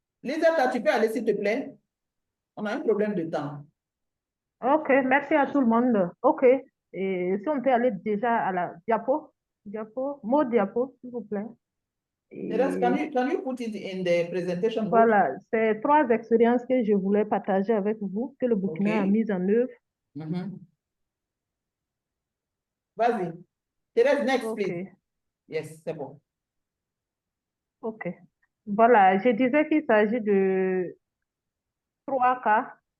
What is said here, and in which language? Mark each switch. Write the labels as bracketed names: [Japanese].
[French] Lisa, tu peux aller, s'il te plaît? On a un problème de temps. Ok, merci à tout le monde. Ok, et si on peut aller déjà à la mot diapo, s'il vous plaît. Thérèse, can you put it in the presentation mode? Voilà, c'est 3 expériences que je voulais partager avec vous, que le Burkina a Ok. mises en œuvre. Vas-y. Thérèse, next, Ok, [English] please. Yes, [French] c'est bon. ok. Voilà, je disais qu'il s'agit de 3 cas.